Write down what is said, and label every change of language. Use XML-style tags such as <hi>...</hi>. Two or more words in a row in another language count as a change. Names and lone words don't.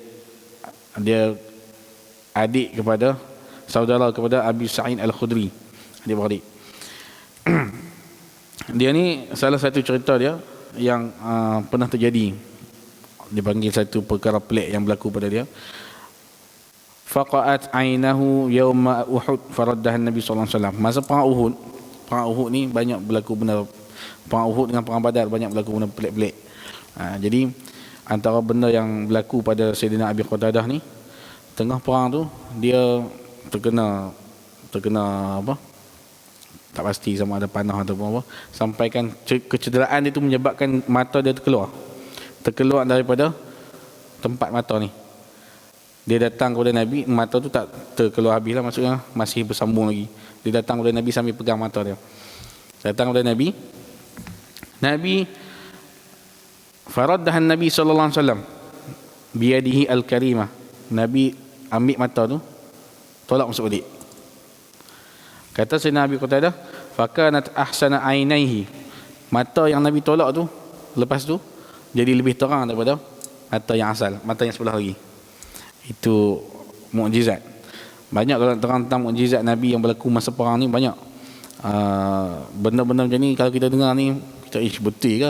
<ms>Dia adik kepada, saudara kepada Abi Sa'id Al-Khudri, adik-beradik. Dia ni salah satu cerita dia yang pernah terjadi. Dipanggil satu perkara pelik yang berlaku pada dia.</ms> <ar>فقئت عينه يوم أحد فردها النبي صلى الله عليه وسلم.</ar> <ms>Masa perang Uhud ni banyak berlaku benda. Perang Uhud dengan perang Badar banyak berlaku benda pelik-pelik. Jadi antara benda yang berlaku pada Sayyidina Abi Qatadah ni, tengah perang tu dia terkena apa? Tak pasti sama ada panah ataupun apa. Sampaikan kecederaan dia tu menyebabkan mata dia terkeluar daripada tempat mata ni. Dia datang kepada Nabi, mata tu tak terkeluar habis lah, maksudnya masih bersambung lagi. Dia datang kepada Nabi sambil pegang mata dia. Datang kepada Nabi.</ms> <ar>النبي فردها النبي صلى الله عليه وسلم بيده الكريمة.</ar> <ms>Nabi ambil mata tu, tolak masuk balik. Kata Sayyidina Abi Qatadah,</ms> <ar>فكانت أحسن عينيه.</ar> <ms>Mata yang Nabi tolak tu lepas tu jadi lebih terang daripada mata yang asal, mata yang sebelah lagi. Itu mukjizat. Banyak kalau terang tentang mukjizat Nabi yang berlaku masa perang ni, banyak. Benda-benda macam ni kalau kita dengar ni, kita betul ke?</ms>